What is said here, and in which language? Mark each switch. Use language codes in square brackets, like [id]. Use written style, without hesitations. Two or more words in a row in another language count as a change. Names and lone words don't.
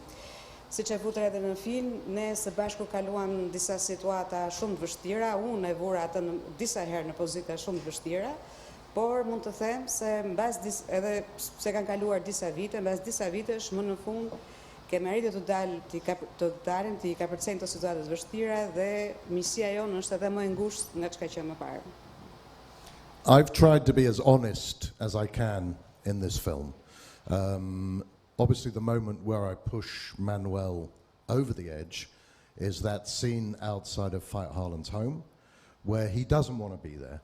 [sq] Siç e vutre edhe në film, ne së bashku kaluam disa situata shumë të vështira, unë e vura atë disa herë në pozita shumë të vështira, por mund të them se edhe se kanë kaluar disa vite, mbas disa vitesh më në fund kemi arritur të dalim të i kapërcejmë të situata të vështira dhe misia jonë është edhe më e ngushtë nga çka që më parë. [en] I've tried to be as honest as I can in this film. Obviously, the moment where I push Manuel over the edge is that scene outside of Fight Harlan's home where he doesn't want to be there.